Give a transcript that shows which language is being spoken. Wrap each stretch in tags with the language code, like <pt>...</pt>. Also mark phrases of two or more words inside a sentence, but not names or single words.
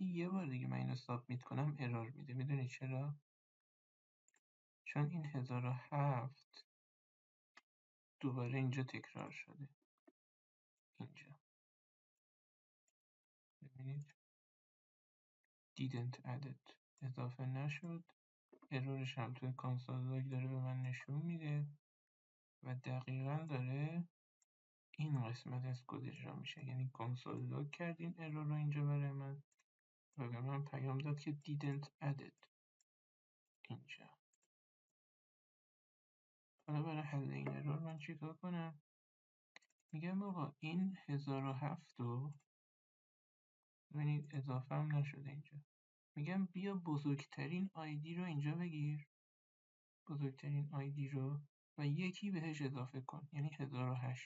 <fa>یه بار دیگه من اینو سابمیت کنم ارور میده. میدونی چرا؟ چون این 1007 دوباره اینجا تکرار شده. اینجا ببینید</fa> <en>didn't added</en> <fa>اضافه نشد. ارورش هم توی</fa> <en>console log</en> <fa>داره به من نشون میده و دقیقا داره این قسمت از کد اجرا میشه. یعنی</fa> <en>console log</en> <fa>کرد این ارور رو اینجا برای من و به من پیام داد که</fa> <en>didn't added</en> <fa>اینجا. حالا برای حل این ارور من چیکار کنم؟ میگم آقا این 1007 رو ببینید اضافه هم نشده اینجا. میگم بیا بزرگترین آیدی رو اینجا بگیر، بزرگترین آیدی رو و یکی بهش اضافه کن، یعنی 1008.</fa>